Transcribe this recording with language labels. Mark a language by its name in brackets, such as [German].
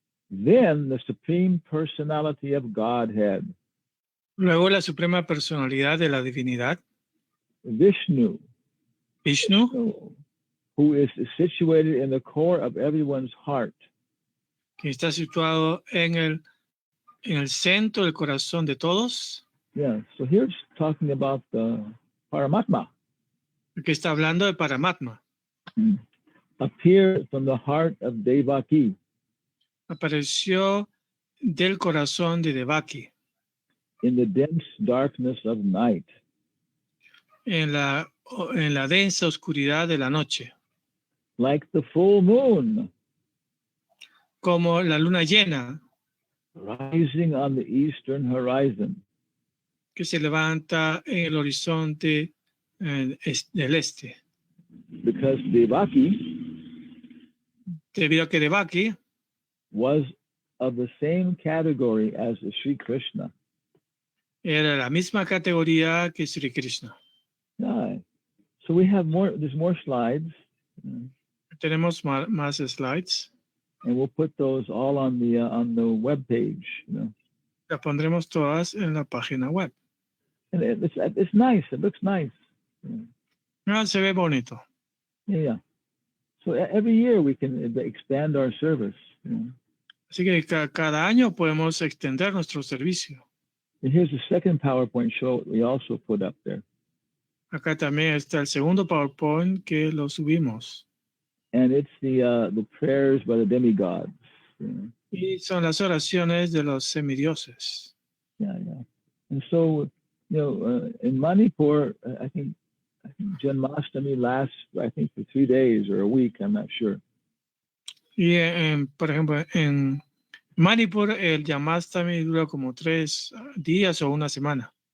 [English] Then the Supreme Personality of Godhead, [Spanish] Luego la suprema personalidad de la divinidad, [English] Vishnu, [Spanish] Vishnu, [English] who is situated in the core of everyone's heart, [Spanish] que está situado en el centro del corazón de todos, [English] yeah, so here it's talking about the Paramatma, [Spanish] que está hablando de Paramatma, [English] appeared from the heart of Devaki, [Spanish] apareció del corazón de Devaki, [English] in the dense darkness of night, [Spanish] en la densa oscuridad de la noche, [English] like the full moon, [Spanish] como la luna llena [English] rising on the eastern horizon. [Spanish] que se levanta en el horizonte del este. [English] Because Devaki [Spanish] Debido a que Devaki [English] was of the same category as Sri Krishna. [Spanish] era la misma categoría que Sri Krishna. [English] Yeah. So we have there's more slides. [Spanish] Tenemos más slides. [English] And we'll put those all on the web page. [Spanish] Las pondremos todas en la página web. [English] And it's nice. It looks nice. [Spanish] Se ve bonito. [English] Yeah. So every year we can expand our service. [Spanish] Así que cada año podemos extender nuestro servicio. [English] And here's the second PowerPoint show we also put up there. [Spanish] Acá también está el segundo PowerPoint que lo subimos. [English] And it's the prayers by the demigods. [Spanish] Y son las oraciones de los semidioses. [English] Yeah. And so, in Manipur, I think Janmashtami lasts, I think, for 3 days or a week. I'm not sure. [Spanish] Y por ejemplo, en Manipur el Janmashtami dura como 3 días o una semana.